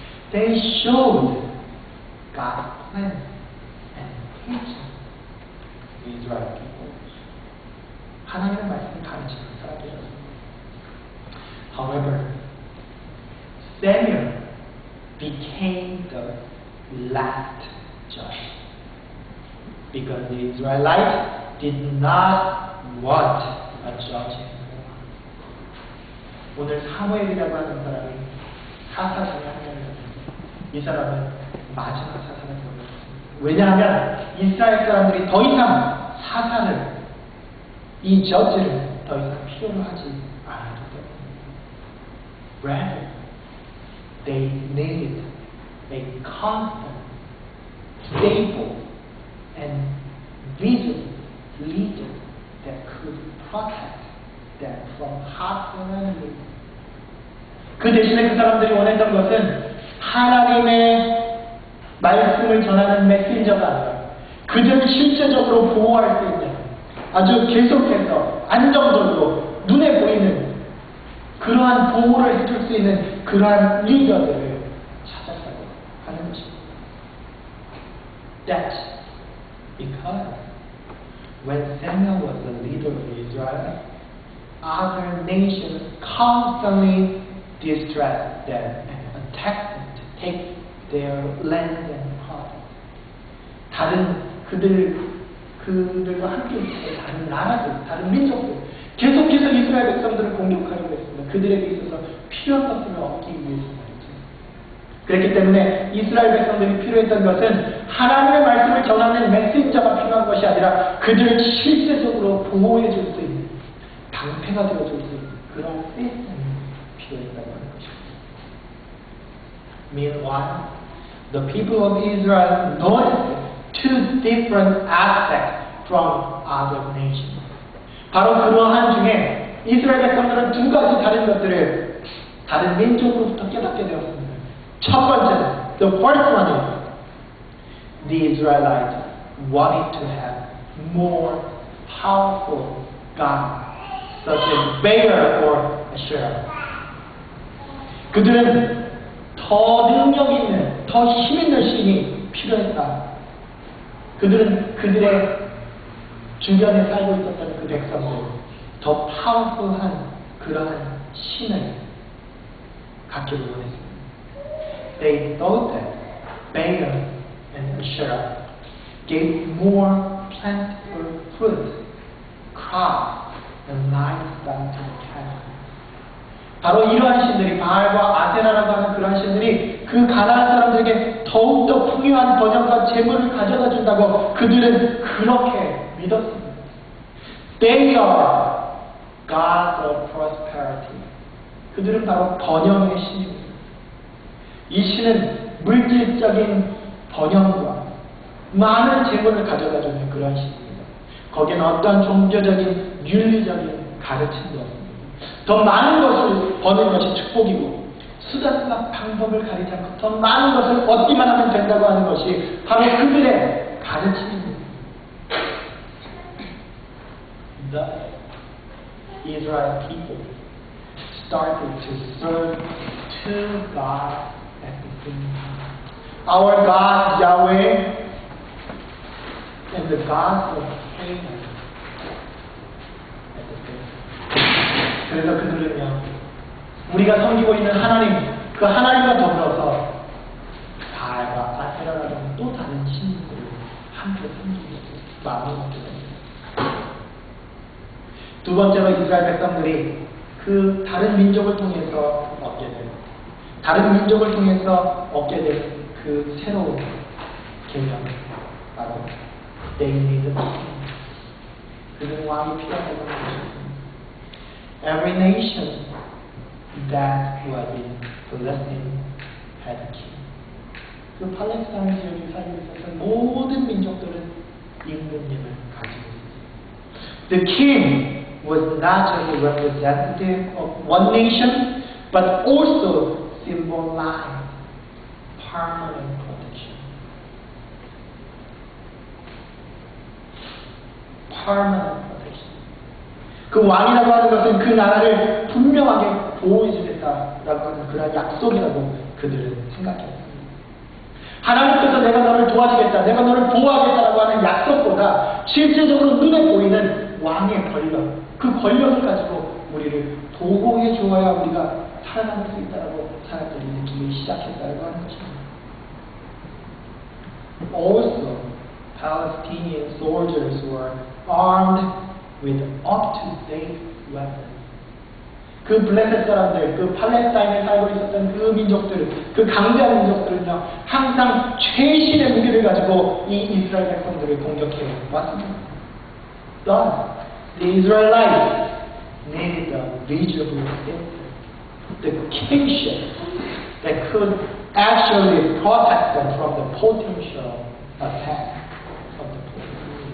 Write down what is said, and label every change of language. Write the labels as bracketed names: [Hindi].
[English] They showed God's plan and teaching the Israel people. [Korean] 하나님의 말씀을 가르치는 사람들이었습니다. [English] However, Samuel became the last judge because the Israelites did not want a judge anymore. [Korean] 오늘 사무엘이라고 하는 사람이 사사 중에 한 명이었습니다. 이 사람은 마지막 사사가 되었습니다. 왜냐하면 이스라엘 사람들이 더 이상 사사를, 이 저지를 더 이상 필요로 하지 않았기 때문입니다. [English] Rather, they needed a constant, stable, and vigilant leader that could protect them from hostile enemies. [Korean] 그 대신에 그 사람들이 원했던 것은 하나님의 말씀을 전하는 메신저가 아니라 그들을 실제적으로 보호할 수 있는 아주 계속해서 안정적으로 눈에 보이는 그러한 보호를 해줄 수 있는 그러한 리더들을 찾았다고 하는 것입니다. [English] That's because when Samuel was the leader of Israel, other nations constantly distressed them and attacked them to take their land and property. [Korean] 다른 그들과 함께 있었던 다른 나라들, 다른 민족들 계속해서 이스라엘 백성들을 공격하려고 했습니다. 그들에게 있어서 필요한 것들을 얻기 위해서 말이죠. 그렇기 때문에 이스라엘 백성들이 필요했던 것은 하나님의 말씀을 전하는 메신저가 필요한 것이 아니라 그들을 실제적으로 보호해 줄 수 있는, 방패가 되어줄 수 있는 그런 시스템이 필요했다고 하는 것입니다. [English] Meanwhile, the people of Israel noticed two different aspects from other nations. [Korean] 바로 그러한 중에 이스라엘 백성들은 두 가지 다른 것들을 다른 민족으로부터 깨닫게 되었습니다. 첫 번째는, [English] the first one is, the Israelites wanted to have more powerful gods, such as Baal or Asherah. [Korean] 그들은 더 능력 있는, 더 힘 있는 신이 필요했다. 그들은 그들의 주변에 살고 있었던 그 백성들, 더 파워풀한 그러한 신을 갖기를 원했습니다. [English] They thought that Baal and Asherah gave more plentiful fruit, crops, and livestock to the cattle. [Korean] 바로 이러한 신들이, 바알과 아세라라고 하는 그러한 신들이 그 가나안 사람들에게 더욱더 풍요한 번영과 재물을 가져다 준다고 그들은 그렇게 믿었습니다. [English] They are gods of prosperity. [Korean] 그들은 바로 번영의 신입니다. 이 신은 물질적인 번영과 많은 재물을 가져다 주는 그런 신입니다. 거기에는 어떠한 종교적인 윤리적인 가르침도 없습니다. 더 많은 것을 버는 것이 축복이고 수단과 방법을 가리지 않고 더 많은 것을 얻기만 하면 된다고 하는 것이 바로 그들의 가르침입니다. [English] The Israel people started to serve two gods at the same time. Our God Yahweh and the gods of Canaan at the same time. [Korean] 그래서 그들은요, 우리가 섬기고 있는 하나님, 그 하나님과 더불어서 바알과 아세라라는 또 다른 신들을 함께 섬기고 마음을 먹게 됩니다. 두 번째로 이스라엘 백성들이 그 다른 민족을 통해서 얻게 된, 다른 민족을 통해서 얻게 된 그 새로운 개념, 바로 [English] they needed a king. [Korean] 그들은 왕이 필요하다고 하는 것입니다. [English] Every nation that was in Palestine had a king. [Korean] 그 팔레스타인 지역에 살고 있었던 모든 민족들은 임금님을 가지고 있었어요. [English] The king was not just a representative of one nation, but also symbolized permanent protection. Permanent protection. [Korean] 그 왕이라고 하는 것은 그 나라를 분명하게 보호해주겠다라고 하는 그런 약속이라고 그들은 생각했습니다. 하나님께서 내가 너를 도와주겠다, 내가 너를 보호하겠다라고 하는 약속보다 실제적으로 눈에 보이는 왕의 권력, 그 권력을 가지고 우리를 보호해 주어야 우리가 살아남을 수 있다라고 사람들이 느끼기 시작했다고 하는 것입니다. [English] Also, Palestinian soldiers were armed with up-to-date weapons. [Korean] 그 블레셋 사람들, 그 팔레스타인에 살고 있었던 그 민족들, 그 강대한 민족들은요, 항상 최신의 무기를 가지고 이 이스라엘 백성들을 공격해 왔습니다. [English] Thus, the Israelites needed a reasonable system, the kingship that could actually protect them from the potential attack of the Palestinians.